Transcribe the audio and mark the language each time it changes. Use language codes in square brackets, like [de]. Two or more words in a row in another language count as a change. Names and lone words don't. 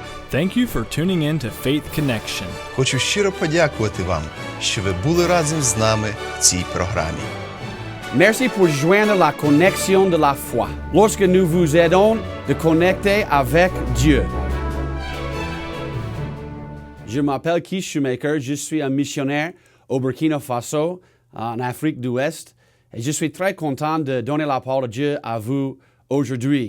[en] Thank you for tuning in to Faith Connection. [uk] Хочу щиро подякувати вам, що ви були разом з нами в цій програмі. [fr] Merci pour joindre la connexion de la foi. Lorsque nous vous aidons de connecter avec Dieu. Je m'appelle Keith Shoemaker, je suis un missionnaire au Burkina Faso, en Afrique de l'Ouest, et je suis très content de donner la parole de Dieu à vous aujourd'hui.